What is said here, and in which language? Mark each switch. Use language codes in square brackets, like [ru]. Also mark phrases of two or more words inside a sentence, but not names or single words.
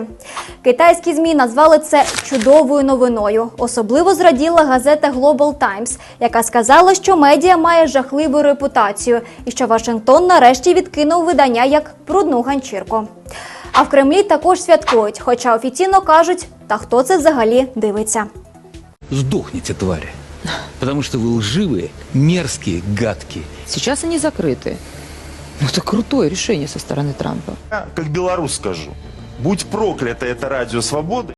[uk] Китайські ЗМІ назвали це чудовою новиною. Особливо зраділа газета Global Times, яка сказала, що медіа має жахливу репутацію і що Вашингтон нарешті відкинув видання як брудну ганчірку. А в Кремлі також святкують, хоча офіційно кажуть, та хто це взагалі дивиться. [ru] Сдохните, твари. Потому что вы лживые, мерзкие, гадкие. Сейчас они закрыты. Ну, это крутое решение со стороны Трампа. Я, как белорус, скажу. Будь проклято это Радио Свободы.